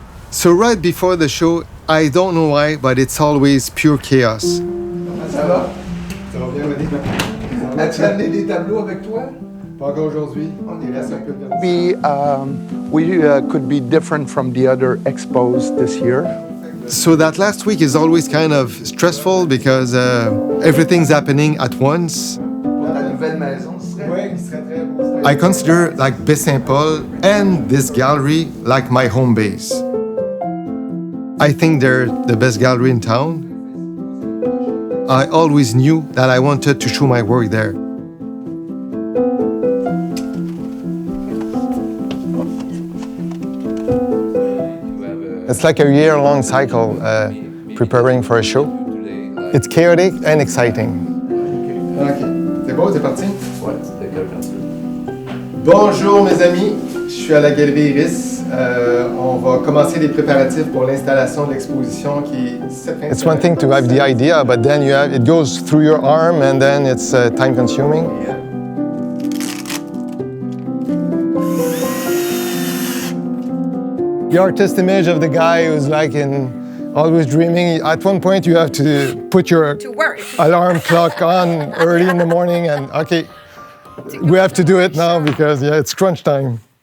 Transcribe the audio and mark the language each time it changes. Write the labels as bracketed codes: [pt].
[en] So right before the show, I don't know why, but it's always pure chaos. [fr] Ça va? Ça va bien, Mané? As-tu amené des tableaux avec toi? Pas encore aujourd'hui. Il reste un peu de [en] We could be different from the other expos this year. So that last week is always kind of stressful because everything's happening at once. [fr] La nouvelle maison, ce serait très beau. [en] I consider like Baie-Saint-Paul and this gallery like my home base. I think they're the best gallery in town. I always knew that I wanted to show my work there. It's like a year-long cycle preparing for a show. It's chaotic and exciting. [fr] Ok, c'est beau, c'est parti? Ouais, c'était quelqu'un de Bonjour mes amis, je suis à la Galerie Iris. On va commencer les préparatifs pour l'installation de l'exposition qui est... [en] It's one thing to have the idea, but then it goes through your arm and then it's time consuming. Yeah. The artist image of the guy who's like always dreaming. At one point you have to put your alarm clock on early in the morning and okay, we have to do it now because it's crunch time.